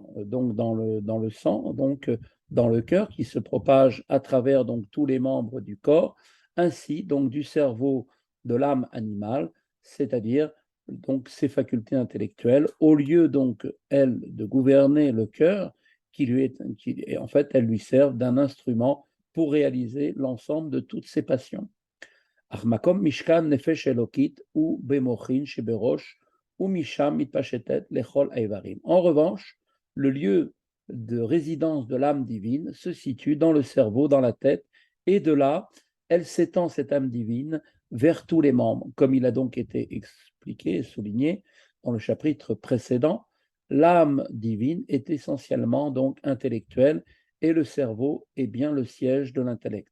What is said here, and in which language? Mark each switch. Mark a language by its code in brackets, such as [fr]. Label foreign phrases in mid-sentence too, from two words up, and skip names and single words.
[fr] donc dans le sang, donc dans le cœur, qui se propage à travers donc tous les membres du corps, ainsi donc du cerveau de l'âme animale, c'est-à-dire donc ses facultés intellectuelles, au lieu donc elle de gouverner le cœur, en fait, elles lui servent d'un instrument pour réaliser l'ensemble de toutes ses passions. [he] ומקום משכן נפש אלקית ובמוחין שבראש ומשם מתפשטת לכל איברים. [fr] En revanche, le lieu de résidence de l'âme divine se situe dans le cerveau, dans la tête, et de là, elle s'étend, cette âme divine, vers tous les membres. Comme il a donc été expliqué et souligné dans le chapitre précédent, l'âme divine est essentiellement donc intellectuelle et le cerveau est bien le siège de l'intellect.